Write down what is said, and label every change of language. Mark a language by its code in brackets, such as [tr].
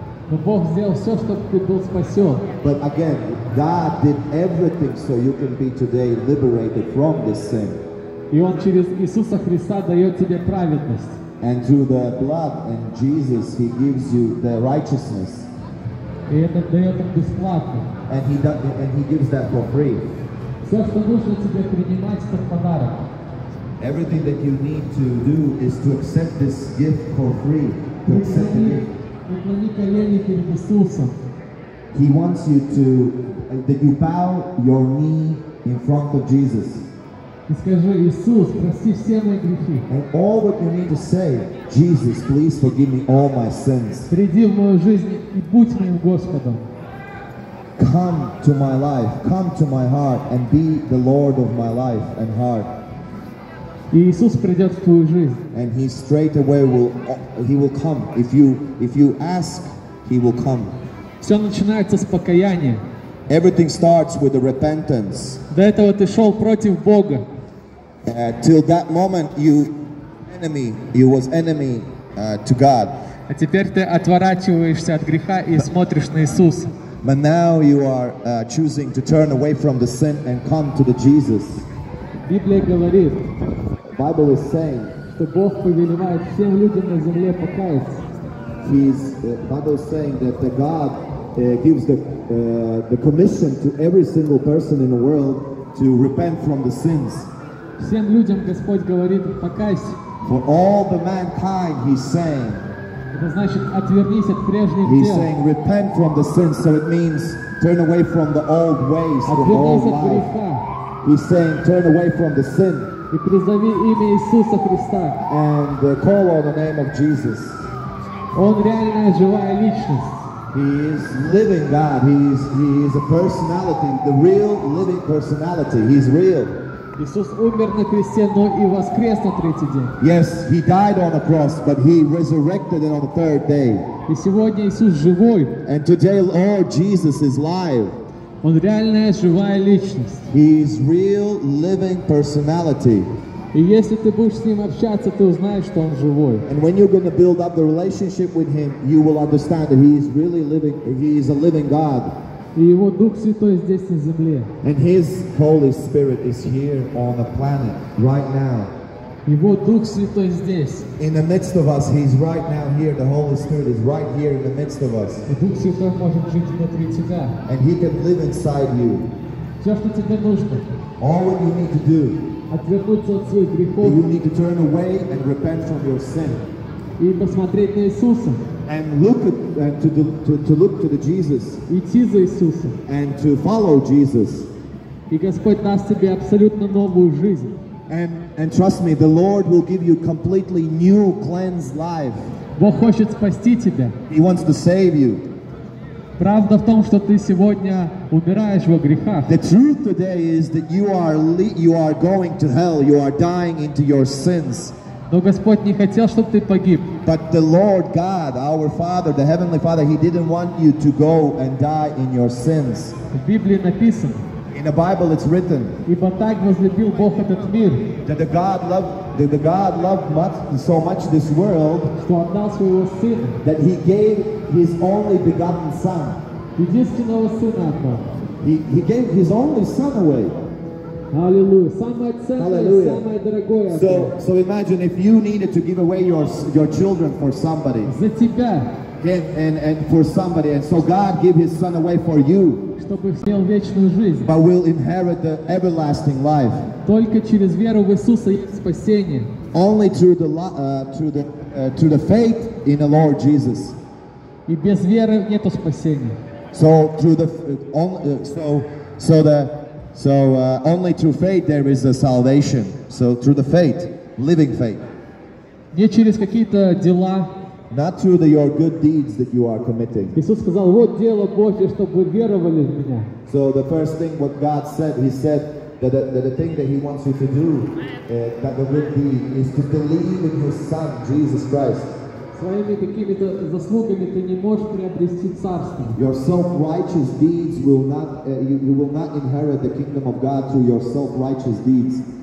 [ru] Но Бог сделал все, чтобы ты был спасен. [en] But again, God did everything so you can be today liberated from this sin. [ru] И Он через Иисуса Христа дает тебе праведность. [en] And through the blood and Jesus, He gives you the righteousness. [ru] И это дает Он бесплатно. [en] And He gives that for free. [ru] Все, что нужно тебе принимать, это подарок. [en] Everything that you need to do is to accept this gift for free. To accept the gift. [ru] Преклони колени перед Иисусом. [en] He wants you that you bow your knee in front of Jesus. [ru] И скажи: Иисус, прости все мои грехи. [en] And all what you need to say, Jesus, please forgive me all my sins. [ru] Приди в мою жизнь и будь моим Господом. [en] Come to my life, come to my heart, and be the Lord of my life and heart. [ru] И Иисус придет в твою жизнь. [en] And He straight away will come. If you ask, He will come. [ru] Все начинается с покаяния. [en] Everything starts with the repentance. [ru] До этого ты шел против Бога. [en] Till that moment, you was enemy to God. [ru] А теперь ты отворачиваешься от греха и смотришь на Иисуса. [en] But now you are choosing to turn away from the sin and come to the Jesus. [ru] Библия говорит, [en] Bible is saying, [ru] что Бог повелевает всем людям на земле покаяться. [en] Bible is saying that the God gives the commission to every single person in the world to repent from the sins. [ru] Всем людям Господь говорит: покайся. [en] For all the mankind, He's saying. [ru] Это значит, отвернись от прежних [en] He's [ru] дел. [en] saying repent from the sins, so it means turn away from the old ways, from the old [ru] Отвернись от [en] life. [ru] греха [en] He's saying turn away from the sin [ru] и призови имя Иисуса Христа. [en] and call on the name of Jesus. [ru] Он реальная живая личность. [en] He is living God. He is a personality, the real living personality. He's real. [ru] Иисус умер на кресте, но и воскрес на третий день. [en] Yes, He died on the cross, but He resurrected it on the third day. [ru] И сегодня Иисус живой. [en] And today, Lord Jesus is live. [ru] Он реальная живая личность. [en] He is real living personality. [ru] И если ты будешь с Ним общаться, ты узнаешь, что Он живой. [en] And when you're going to build up the relationship with Him, you will understand that He is really living. He is a living God. [ru] И Его Дух Святой здесь на земле. [en] And His Holy Spirit is here on the planet right now. [ru] Его Дух Святой здесь. [en] In the midst of us, He's right now here. The Holy Spirit is right here in the midst of us. [ru] И Дух Святой может жить внутри тебя. [en] And He can live inside you. [ru] Все, что тебе нужно, [en] All what you need to do, [ru] отвернуться от своих грехов [en] you need to turn away and repent from your sin. [ru] и посмотреть на Иисуса. [en] And look to look to the Jesus. [ru] Идти за Иисусом. [en] And to follow Jesus. [ru] И Господь даст тебе абсолютно новую жизнь. [en] And trust me, the Lord will give you completely new, cleansed life. [ru] Бог хочет спасти тебя. [en] He wants to save you. [ru] Правда в том, что ты сегодня умираешь во грехах. [en] The truth today is that you are going to hell. You are dying into your sins. [ru] Но Господь не хотел, чтобы ты погиб. [en] But the Lord God, our Father, the Heavenly Father, He didn't want you to go and die in your sins. [ru] В Библии написано: [en] In the Bible it's written [ru] ибо так возлюбил Бог этот мир, [en] that the God loved so much this world [ru] что отдал своего Сына, [en] that He gave His only begotten Son. [ru] единственного Сына отдал. [en] He gave His only Son away. [ru] Аллилуйя. Самое ценное, [en] Hallelujah. [ru] самое дорогое отдал. [en] So imagine if you needed to give away your children for somebody. [ru] За тебя, [en] And for somebody, and so God gave His Son away for you, [ru] чтобы имел вечную жизнь. [en] but will inherit the everlasting life. [ru] Только через веру в Иисуса есть спасение. [en] Only through the through the faith in the Lord Jesus. [ru] И без веры нету спасения. [en] So through the only through faith there is a salvation. So through the faith, living faith, [ru] Не через какие-то дела. [en] not through your good deeds that you are committing. [ru] Иисус сказал, вот дело Божье, чтобы вы веровали в Меня. [en] So the first thing what God said, He said that the thing that He wants you to do, that the good deed, is to believe in His Son Jesus Christ. [ru] Своими какими-то заслугами ты не можешь приобрести царство. [en] Your self-righteous deeds will not, you will not inherit the kingdom of God through your self-righteous deeds.